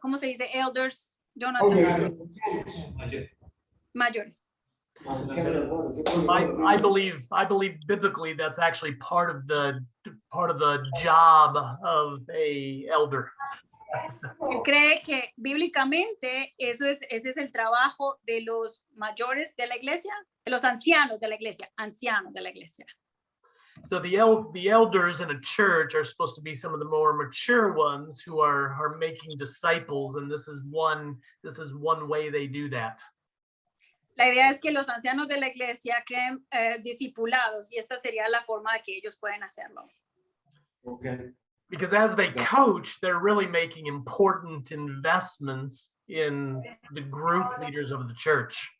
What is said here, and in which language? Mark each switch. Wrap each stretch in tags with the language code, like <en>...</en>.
<es>¿Cómo se dice? Elders, Jonathan. Mayores.</es> <en>I believe biblically that's actually part of the job of a elder.</en> <es>Él cree que bíblicamente ese es el trabajo de los mayores de la iglesia, de los ancianos de la iglesia, ancianos de la iglesia.</es> <en>So the elders in a church are supposed to be some of the more mature ones who are making disciples, and this is one way they do that.</en> <es>La idea es que los ancianos de la iglesia creen discipulados y esta sería la forma de que ellos pueden hacerlo.</es> <en>Okay. Because as they coach, they're really making important investments in the group leaders of the church.</en>